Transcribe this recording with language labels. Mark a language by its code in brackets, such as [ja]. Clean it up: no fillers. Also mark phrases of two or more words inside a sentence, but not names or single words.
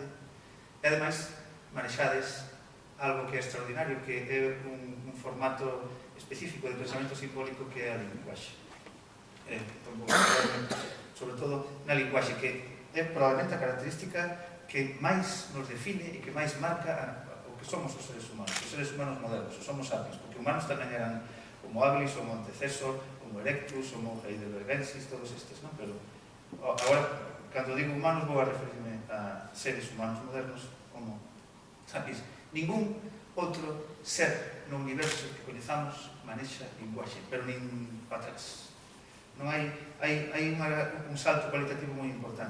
[gl] E, ademais, manexades algo que é extraordinario, que é un formato específico de pensamento simbólico que é a linguaxe. Sobre todo na linguaxe, que é probablemente a característica que máis nos define e que máis marca que somos os seres humanos modernos, os homo sapiens, porque humanos tamén eran homo habilis, homo antecesor, homo erectus, homo heidelbergensis, todos estes, non? Pero agora, cando digo humanos, vou a referirme a seres humanos modernos, homo sapiens. Ningún outro ser no universo que coñezamos manexa linguaxe, pero nin para atrás. Non hai un salto cualitativo moi importante.